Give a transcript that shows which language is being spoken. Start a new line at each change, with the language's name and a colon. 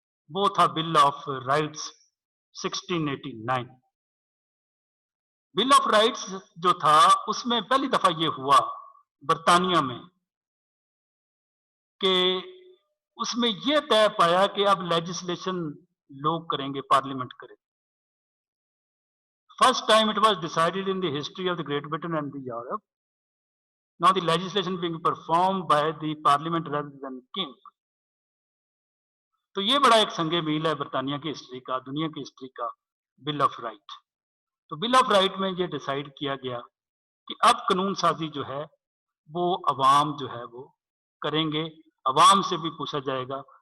Urdu: وہ تھا bill of rights 1689. Bill of rights جو تھا اس میں پہلی دفعہ یہ ہوا برطانیہ میں کہ اس میں یہ طے پایا کہ اب لیجسلیشن لوگ کریں گے, پارلیمنٹ کرے.
English: First time it was decided in the history of the Great Britain and the Europe. Now the legislation being performed by the parliament rather than king.
Urdu: تو یہ بڑا ایک سنگ میل ہے برطانیہ کی ہسٹری کا, دنیا کی ہسٹری کا, بل آف رائٹ. تو بل آف رائٹ میں یہ ڈیسائیڈ کیا گیا کہ اب قانون سازی جو ہے وہ عوام جو ہے وہ کریں گے, عوام سے بھی پوچھا جائے گا.